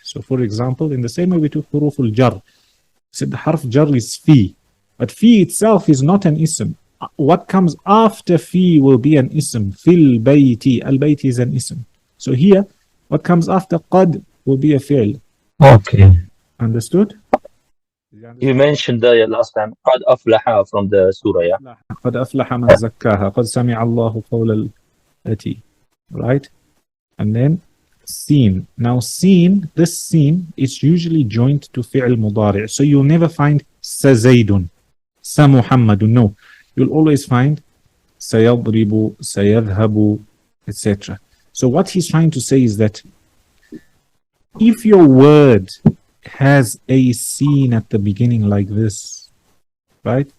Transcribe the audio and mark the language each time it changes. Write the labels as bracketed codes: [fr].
[en] So for example, in the same way we took huruf al-jar, said the harf jar is fi, but fi itself is not an ism. What comes after fi will be an ism. Fil bayti, al-bayti is an ism. So here, what comes after qad will be a fi'l. Okay. Understood? You mentioned last time [ar] قد أفلح [en] from the surah, yeah? [ar] قد أفلح من زكاها قد سمع الله قول التي. [en] Right? And then seen. Now seen, this seen is usually joined to fi'l mudari'. So you'll never find سزيد سمحمد. No. You'll always find سيضرب سيذهب, etc. So what he's trying to say is that if your word has a seen at the beginning like this, right?